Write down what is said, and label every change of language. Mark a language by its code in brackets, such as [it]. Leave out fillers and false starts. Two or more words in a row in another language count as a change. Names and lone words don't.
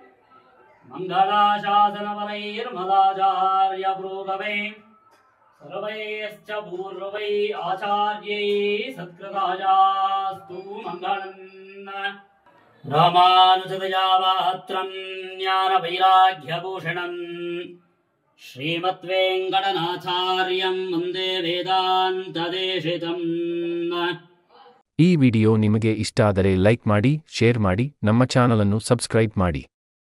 [sa] मंगलाशासनवलैर्मदाचार्य प्रोगवे सर्वैश्च पूर्वै आचार्यै सत्कृतायास्तु मङ्गलम् रामानुजदयावाहत्रम् ज्ञानवैराग्यभूषणम् श्रीमद्वेङ्कटनाथार्यं वन्दे ವೇದಾಂತದೇಶಿತಂ. [kn] ಈ ವಿಡಿಯೋ ನಿಮಗೆ ಇಷ್ಟ ಆದರೆ ಲೈಕ್ ಮಾಡಿ, ಶೇರ್ ಮಾಡಿ, ನಮ್ಮ ಚಾನಲ್ ಅನ್ನು ಸಬ್ಸ್ಕ್ರೈಬ್ ಮಾಡಿ.